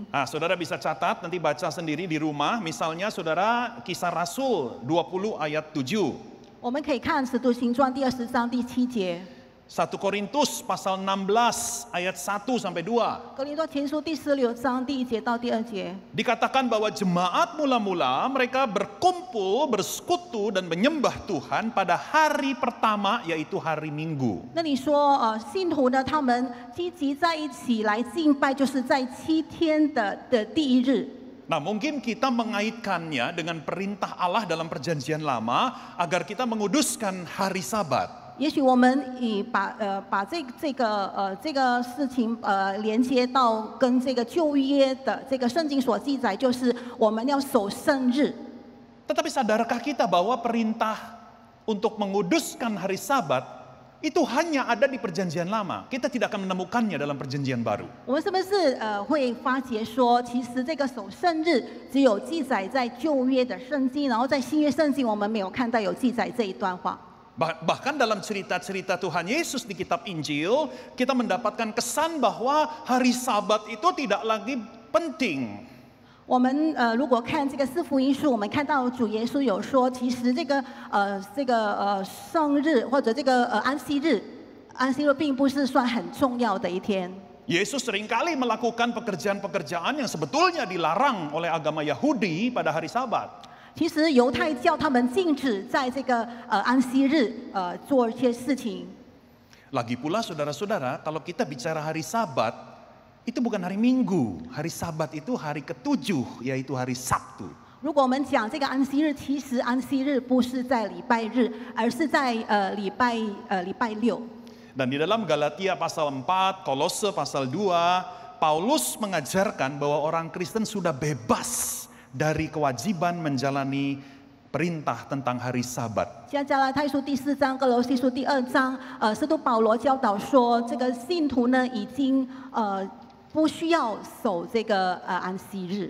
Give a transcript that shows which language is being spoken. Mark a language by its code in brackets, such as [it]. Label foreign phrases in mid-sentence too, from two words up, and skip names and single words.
[id] Saudara bisa catat, nanti baca sendiri di rumah. Misalnya saudara Kisah Rasul 20 ayat 7. [zh] 我们可以看《使徒行传》第20章第7节， [id] 1 Korintus pasal 16 ayat 1 sampai 2. [zh] 格林多前书第16章第1节到第2节。 [id] Dikatakan bahwa jemaat mula-mula mereka berkumpul, bersekutu dan menyembah Tuhan pada hari pertama yaitu hari Minggu. [zh] 那你说，信徒呢，他们积极在一起来敬拜，就是在7天的第一日。 [id] Nah, mungkin kita mengaitkannya dengan perintah Allah dalam perjanjian lama agar kita menguduskan hari Sabat. [zh] 也许我们把这个事情连接到跟这个旧约的这个圣经所记载，就是我们要守圣日。 [id] Tetapi sadarkah kita bahwa perintah untuk menguduskan hari Sabat itu hanya ada di perjanjian lama. Kita tidak akan menemukannya dalam perjanjian baru. [zh] 我们是不是会发觉说，其实这个守圣日只有记载在旧约的圣经，然后在新约圣经我们没有看到有记载这一段话。 [id] Bahkan dalam cerita-cerita Tuhan Yesus di kitab Injil, kita mendapatkan kesan bahwa hari Sabat itu tidak lagi penting. [zh] 我们如果看这个四福音书，我们看到主耶稣有说，其实这个圣日或者这个安息日并不是算很重要的一天。 [id] Yesus seringkali melakukan pekerjaan-pekerjaan yang sebetulnya dilarang oleh agama Yahudi pada hari Sabat. [zh] 其实犹太教他们禁止在这个安息日做一些事情。 [id] Lagi pula saudara-saudara, kalau kita bicara hari Sabat, itu bukan hari Minggu. Hari Sabat itu hari ke-7, yaitu hari Sabtu. [zh] 如果我们讲这个安息日，其实安息日不是在礼拜日，而是在礼拜六。 [id] Dan di dalam Galatia pasal 4, Kolose pasal 2, Paulus mengajarkan bahwa orang Kristen sudah bebas dari kewajiban menjalani perintah tentang hari Sabat. [zh] 像加拉太书第4章、哥罗西书第2章，使徒保罗教导说，这个信徒呢已经不需要守这个安息日。